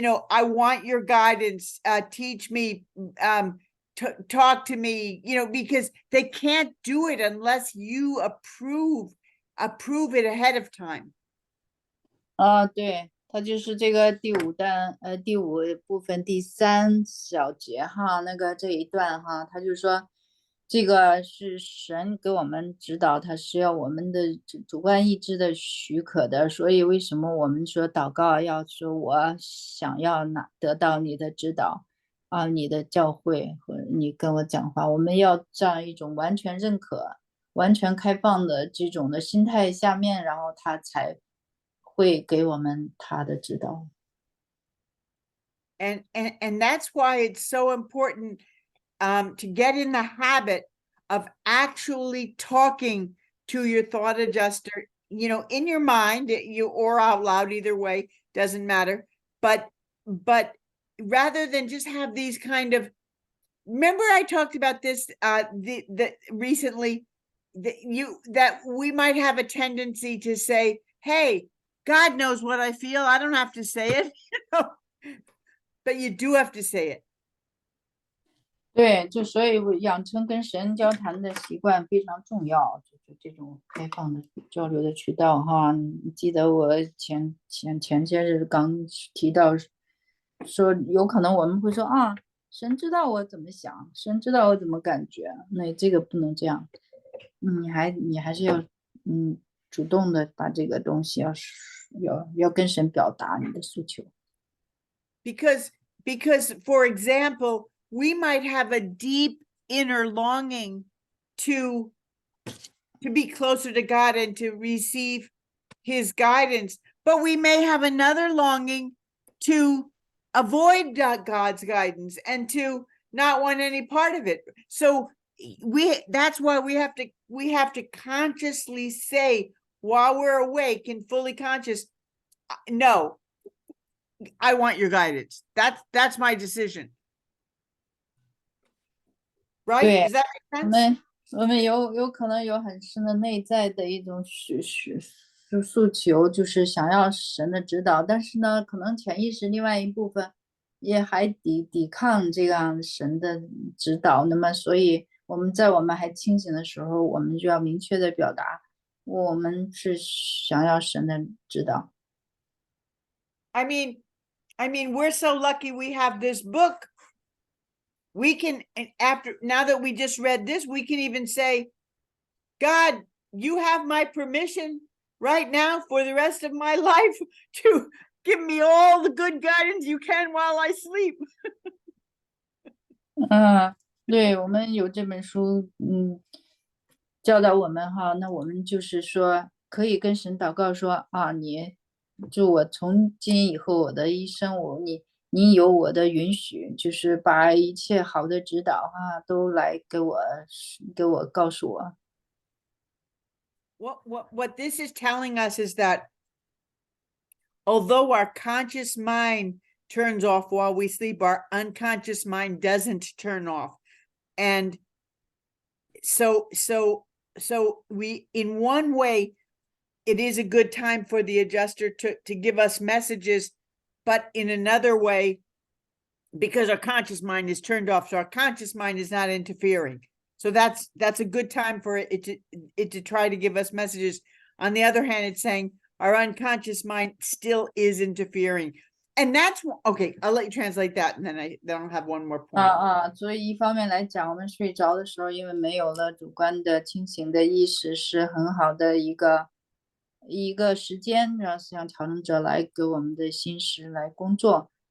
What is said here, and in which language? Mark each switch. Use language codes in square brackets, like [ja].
[en] I want your guidance, teach me, talk to me, because they can't do it unless you approve it ahead of time. [zh] 对，它就是这个第五部分第3小节哈，这一段哈，他就说这个是神给我们指导，他是要我们的主观意志的许可的，所以为什么我们说祷告要说我想要得到你的指导啊，你的教诲和你跟我讲话，我们要这样一种完全认可、完全开放的这种的心态下面，然后他才会给我们他的指导。 [en] And that's why it's so important to get in the habit of actually talking to your thought adjuster, in your mind, or out loud, either way, doesn't matter. But rather than just have these kind of, remember I talked about this recently, that we might have a tendency to say, hey, God knows what I feel. I don't have to say it, but you do have to say it. [zh] 对，就所以养成跟神交谈的习惯非常重要，就是这种开放的交流的渠道哈。你记得我前些日刚提到说，有可能我们会说啊，神知道我怎么想，神知道我怎么感觉，那这个不能这样，你还是要主动的把这个东西要跟神表达你的诉求。 [en] Because for example, we might have a deep inner longing to be closer to God and to receive his guidance, but we may have another longing to avoid God's guidance and to not want any part of it. So that's why we have to consciously say, while we're awake and fully conscious, no, I want your guidance. That's my decision. Right? Does that make sense? [zh] 我们有可能有很深的内在的一种诉求，就是想要神的指导，但是呢，可能潜意识另外一部分也还抵抗这样神的指导。那么，所以我们还清醒的时候，我们就要明确的表达，我们是想要神的指导。 [en] I mean, we're so lucky we have this book. We can, now that we just read this, we can even say, God, you have my permission right now for the rest of my life to give me all the good guidance you can while I sleep. [zh] 对，我们有这本书，教导我们哈，那我们就是说可以跟神祷告说啊，就我从今以后我的一生，你有我的允许，就是把一切好的指导哈，都来给我告诉我。 [en] What this is telling us is that although our conscious mind turns off while we sleep, our unconscious mind doesn't turn off. And so we, in one way, it is a good time for the adjuster to give us messages, but in another way, because our conscious mind is turned off, so our conscious mind is not interfering. So that's a good time for it to try to give us messages. On the other hand, it's saying our unconscious mind still is interfering. And that's okay. I'll let you translate that, and then I'll have one more point. [zh] 所以一方面来讲，我们睡着的时候，因为没有了主观的清醒的意识，是很好的一个时间，让思想调整者来给我们的心识来工作。